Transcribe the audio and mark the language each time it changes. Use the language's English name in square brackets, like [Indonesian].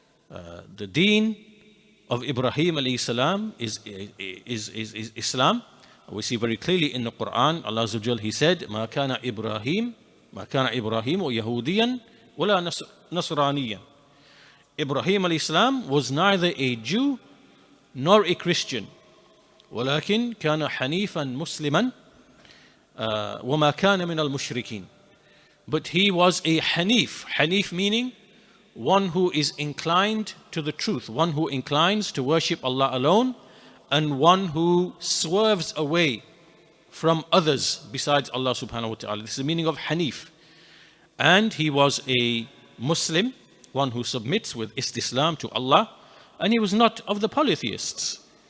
[English] The deen of Ibrahim alayhi salam is Islam. We see very clearly in the Qur'an, Allah Azza wa Jal, He said, [Arabic] مَا كَانَ إِبْرَاهِيمُ يَهُودِيًا وَلَا نَصْرَانِيًا. [English] Ibrahim alayhi salam was neither a Jew nor a Christian. [Arabic] ولكن كان حنيفا مسلما وما كان من المشركين. [English] But he was a Hanif. Hanif meaning one who is inclined to the truth, one who inclines to worship Allah alone, and one who swerves away from others besides Allah subhanahu wa ta'ala. This is the meaning of Hanif. And he was a Muslim, one who submits with istislam to Allah, and he was not of the polytheists.